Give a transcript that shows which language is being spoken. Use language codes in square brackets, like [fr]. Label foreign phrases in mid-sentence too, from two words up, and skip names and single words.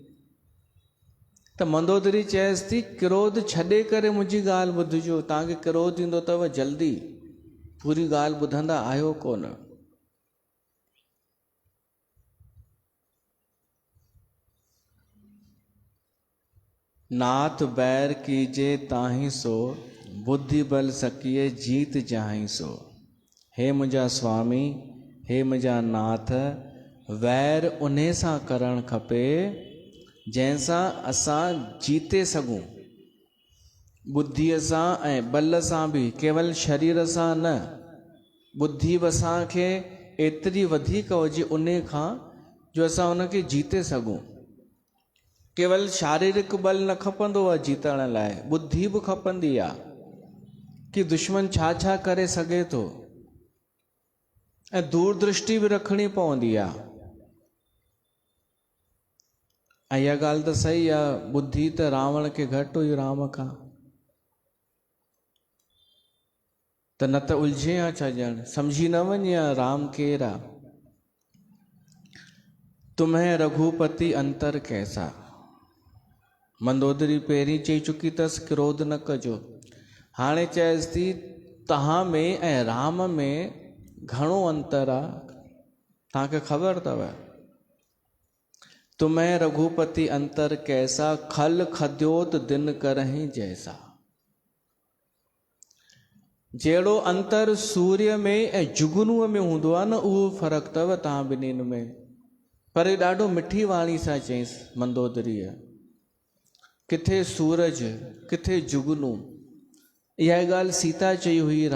[sd] त मंदोदरी चएसि थी क्रोध छॾे करे मुंहिंजी ॻाल्हि ॿुधिजो तव्हांखे क्रोध ईंदो अथव जल्दी पूरी ॻाल्हि ॿुधंदा आहियो कोन [awa] नाथ बैर कीजे ताही सो बुद्धि बल सकिए जीत जाही सो [sd] हे मुंहिंजा स्वामी हे मुंहिंजा नाथ वैर उन सां करणु खपे जंहिंसां असां जीते सघूं बुद्धीअ सां ऐं बल सां बि केवल शरीर सां न बुद्धि बि असांखे एतिरी वधीक हुजे उन खां जो असां उनखे जीते सघूं केवल शारीरिक बल न खपंदो आहे जीतण लाइ बुद्धि बि खपंदी आहे कि दुश्मन छा छा करे सघे थो ऐं दूरदृष्टि बि रखणी पवंदी आहे ऐं इहा ॻाल्हि त सही आहे बुद्धि त रावण खे घटि हुई राम खां त न त उलझे हा छा ॼण सम्झी न वञे हा राम केरु आहे [awa] तुम्हें रघुपति अंतर कैसा [sd] मंदोदरी पहिरीं चई चुकी अथसि क्रोध न कजो हाणे चएसि थी तव्हां में ऐं राम में घणो अंतर आहे तव्हांखे ख़बर अथव [awa] तुम्हें रघुपति अंतर कैसा खल खद्योत दिन करहीं जैसा [sd] जहिड़ो अंतर सूर्य में ऐं जुगनूअ में हूंदो आहे न उहो फ़र्क़ु अथव तव्हां ॿिन्हिनि में पर ॾाढो मिठी वाणी सां चईंसि मंदोदरीअ किथे सूरज किथे जुगनू इहा ॻाल्हि सीता चई हुई